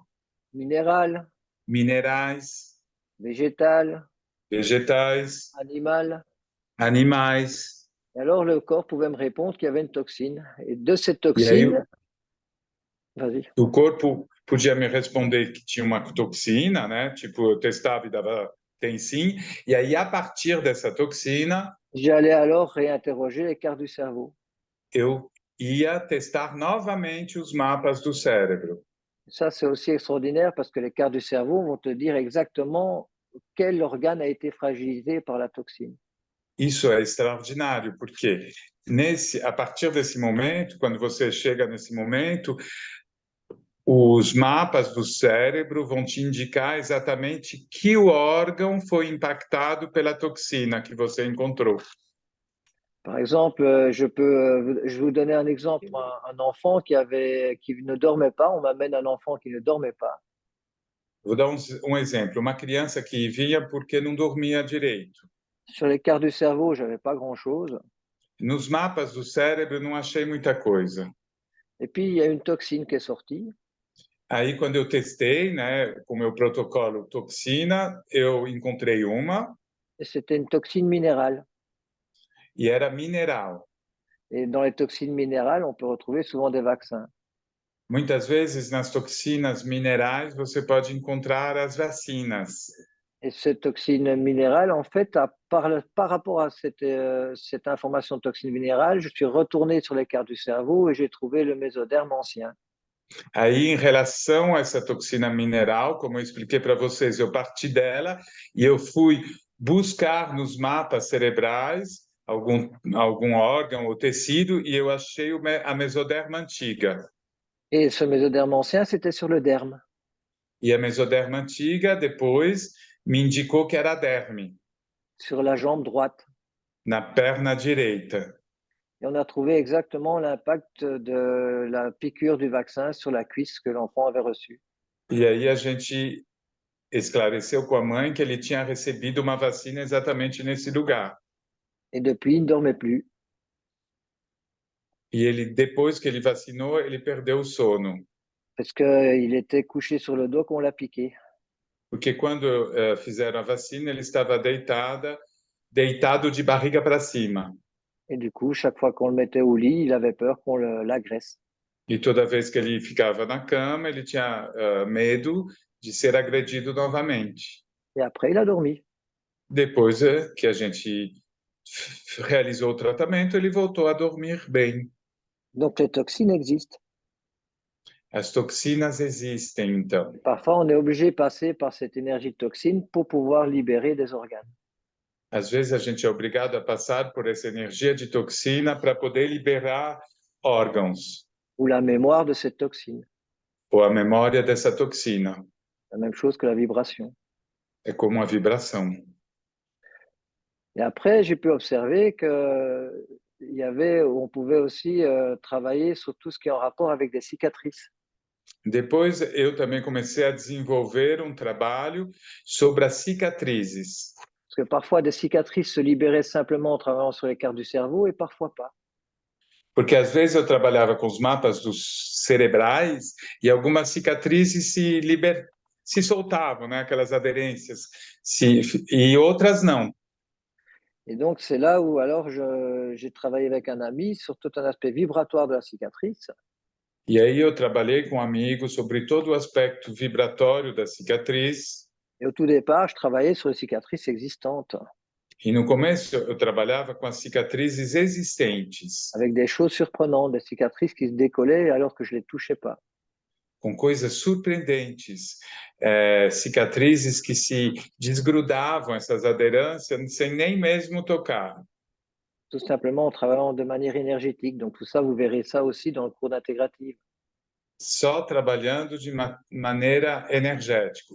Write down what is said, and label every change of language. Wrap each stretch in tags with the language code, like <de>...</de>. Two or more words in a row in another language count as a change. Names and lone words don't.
<fr>Minérales.</fr> <pt>Minerais.</pt> <fr>Végétales.</fr> <pt>Vegetais.</pt> <fr>Animales. Et alors, le corps pouvait me répondre qu'il y avait une toxine. Et de cette toxine... Vas-y.</fr> <pt>O corpo podia me responder que tinha uma toxina, né? Tipo, eu testava e dava, tem sim. E aí, a partir dessa toxina...</pt> <fr>J'allais alors réinterroger les cartes du cerveau.</fr> <pt>Eu ia testar novamente os mapas do cérebro.</pt> <fr>Ça, c'est aussi extraordinaire parce que les cartes du cerveau vont te dire exactement quel organe a été fragilisé par la toxine.</fr> <pt>Isso é extraordinário, porque a partir desse momento, quando você chega nesse momento, os mapas do cérebro vão te indicar exatamente que o órgão foi impactado pela toxina que você encontrou.</pt> <fr>Par exemple, je vais vous donner un exemple, un enfant qui ne dormait pas, on m'amène un enfant qui ne dormait pas.</fr> <pt>Vou dar um exemplo, uma criança que vinha porque não dormia direito.</pt> <fr>Sur les cartes du cerveau, je n'avais pas grand-chose.</fr> <pt>Nos mapas do cérebro, não achei muita coisa.</pt> <fr>Et puis, il y a une toxine qui est sortie.</fr> <pt>Aí, quando eu testei, né, com o meu protocolo toxina, eu encontrei uma.</pt> <fr>Et c'était une toxine minérale.</fr> <pt>E era mineral.</pt> <fr>Et dans les toxines minérales, on peut retrouver souvent des vaccins.</fr> <pt>Muitas vezes, nas toxinas minerais, você pode encontrar as vacinas.</pt> <fr>Et cette toxine minérale, en fait, par rapport à cette information de toxine minérale, je suis retourné sur les cartes du cerveau et j'ai trouvé le mésoderme ancien.</fr> <pt>Aí, em relação a essa toxina mineral, como eu expliquei para vocês, eu parti dela e eu fui buscar nos mapas cerebrais algum órgão ou tecido e eu achei a mesoderma antiga.</pt> <fr>Et ce mésoderme ancien, c'était sur le derme.</fr> <pt>E a mesoderma antiga, depois, me indicou que era a derme,</pt> <fr>Sur la jambe droite.</fr> <pt>na perna direita.</pt> <fr>Et on a trouvé exactement l'impact de la piqûre du vaccin sur la cuisse que l'enfant avait reçue.</fr> <pt>E aí a gente esclareceu com a mãe que ele tinha recebido uma vacina exatamente nesse lugar.</pt> <fr>Et depuis, il ne dormait plus.</fr> <pt>E ele, depois que ele vacinou, ele perdeu o sono.</pt> <fr>Parce qu'il était couché sur le dos quand on l'a piqué.</fr> <pt>Porque quando fizeram a vacina, ele estava deitado de barriga para cima.</pt> <fr>Et du coup, chaque fois qu'on le mettait au lit, il avait peur qu'on l'agresse.</fr> <pt>E toda vez que ele ficava na cama, ele tinha medo de ser agredido novamente.</pt> <fr>Et après, il a dormi.</fr> <pt>Depois que a gente realizou o tratamento, ele voltou a dormir bem.</pt> <fr>Donc, les toxines existent.</fr> <pt>As toxinas existem, então.</pt> <fr>Parfois, on est obligé de passer par cette énergie de toxine pour pouvoir libérer des organes.</fr> <pt>Às vezes a gente é obrigado a passar por essa energia de toxina para poder liberar órgãos</pt> <fr>Ou la mémoire de cette toxine.</fr> <pt>ou a memória dessa toxina.</pt> <fr>La même chose que la vibration.</fr> <pt>É como a vibração.</pt> <fr>Et après, j'ai pu observer on pouvait aussi travailler sur tout ce qui est en rapport avec des cicatrices.</fr> <pt>Depois eu também comecei a desenvolver um trabalho sobre as cicatrizes.</pt> <fr>Parce que parfois, des cicatrices se libéraient simplement en travaillant sur les cartes du cerveau et parfois pas.</fr> <pt>Porque às vezes eu trabalhava com os mapas dos cerebrais e algumas cicatrizes se soltavam, né? Aquelas aderências, e outras não.</pt> <fr>Et donc, c'est là où alors j'ai travaillé avec un ami sur tout un aspect vibratoire de la cicatrice.</fr> <pt>E aí eu trabalhei com um amigo sobre todo o aspecto vibratório da cicatriz.</pt> <fr>Et au tout départ, je travaillais sur les cicatrices existantes,</fr> <pt>E no começo eu trabalhava com as cicatrizes existentes,</pt> <fr>avec des choses surprenantes, des cicatrices qui se décollaient alors que je ne les touchais pas.</fr> <pt>com coisas surpreendentes, cicatrizes que se desgrudavam, essas aderências, sem nem mesmo tocar.</pt> <fr>Tout simplement en travaillant de manière énergétique. Donc tout ça, vous verrez ça aussi dans le cours d'intégrative.</fr> <pt>Só trabalhando de maneira energética.</pt>